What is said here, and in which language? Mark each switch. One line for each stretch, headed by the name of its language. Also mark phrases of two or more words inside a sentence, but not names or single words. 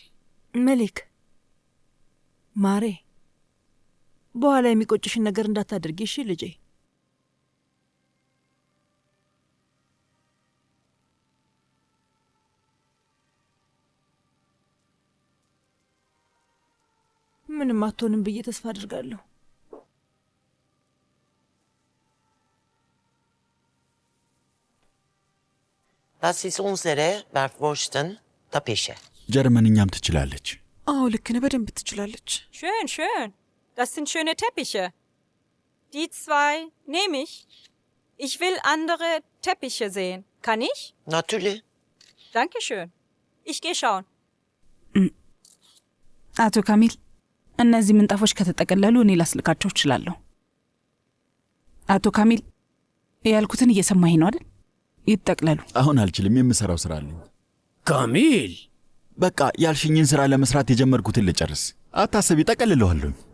Amharic: መሌክ ማሬ፣ በኋላ የሚቆጭሽን ነገር እንዳታደርጊ እሺ ልጄ። ምንም አትሆንም ብዬ ተስፋ አድርጋለሁ።
German: Das ist unsere Bergwursten Tapische.
Amharic: ጀርመንኛም ትችላለች። አዎ ልክ ነህ፣ በደንብ ትችላለች።
German: Schön, schön. Das sind schöne Teppiche. Die 2 nehme ich. Ich will andere Teppiche sehen. Kann ich? Natürlich. Dankeschön. Ich gehe schauen.
Amharic: አቶ ካሚል፣ እነዚህ ምንጣፎች ከተጠቀለሉ እኔ ላስልካቸው እችላለሁ። አቶ ካሚል፣ ያልኩትን እየሰማኝ ነው አይደል? ይጠቅለሉ። አሁን አልችልም፣ የምሰራው ስራ አለኝ። ካሚል፣ በቃ ያልሽኝን ስራ ለመስራት የጀመርኩትን ልጨርስ። አታስቢ፣ ጠቀልለዋለሁ።